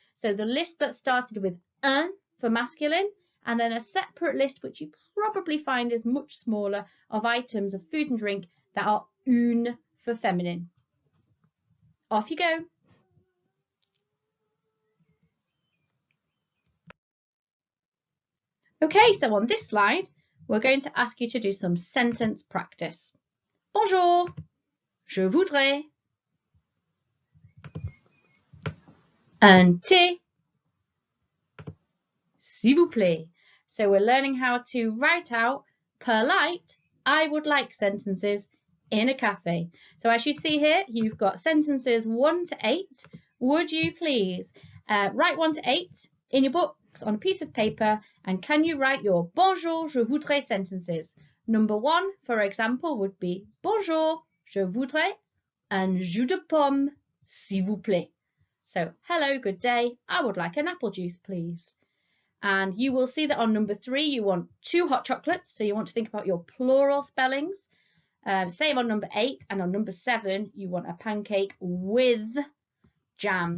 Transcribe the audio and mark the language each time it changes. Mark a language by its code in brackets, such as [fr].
[en] So the list that started with un for masculine, and then a separate list, which you probably find is much smaller, of items of food and drink that are une for feminine. Off you go. Okay, so on this slide, we're going to ask you to do some sentence practice. [fr] Bonjour, je voudrais un thé, s'il vous plaît. [en] So we're learning how to write out polite, I would like sentences in a cafe. So as you see here, you've got sentences 1 to 8. Would you please write 1 to 8 in your books on a piece of paper, and can you write your [fr] bonjour, je voudrais [en] sentences? Number 1, for example, would be [fr] bonjour, je voudrais un jus de pomme, s'il vous plaît. [en] So hello, good day, I would like an apple juice, please. And you will see that on number 3, you want 2 hot chocolates, so you want to think about your plural spellings. Same on number 8, and on number 7, you want a pancake with jam.